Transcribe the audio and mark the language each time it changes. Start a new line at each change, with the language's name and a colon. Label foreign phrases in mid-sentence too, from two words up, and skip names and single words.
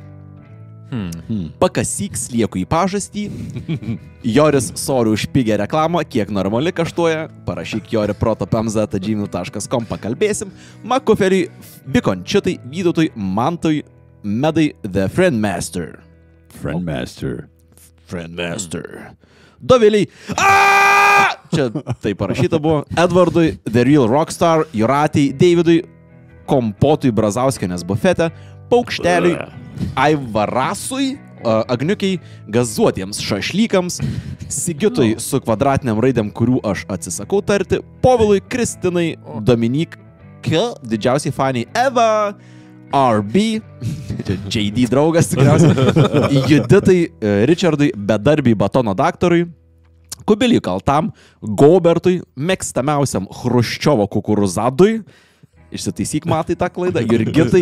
Lithuanian: Pakasyk slieku į pažastį, Joris Sorių už pigę reklamą, kiek normali kaštuoja, parašyk Jori protopemza@gmail.com, pakalbėsim, Makuferiui, Bikončitai, Vydutui, Mantui, Medai, The Friendmaster, Doviliai, čia tai parašyta buvo, Edvardui, The Real Rockstar, Juratijai, Davidui, Kompotui, Brazauskienės bufete, Paukšteliui, Aivarasui, Agniukiai, Gazuotiems šašlykams, Sigitui su kvadratiniam raidėm, kurių aš atsisakau tarti, Povilui, Kristinai, Dominik, didžiausiai faniai Eva, RB, JD draugas tikriausiai, Juditai, Richardui, Bedarbiai Batono daktarui, Kubiliui Kaltam, Gobertui, mėgstamiausiam Hruščiovo kukuruzadui, išsitaisyk matai tą klaidą, Jurgitai.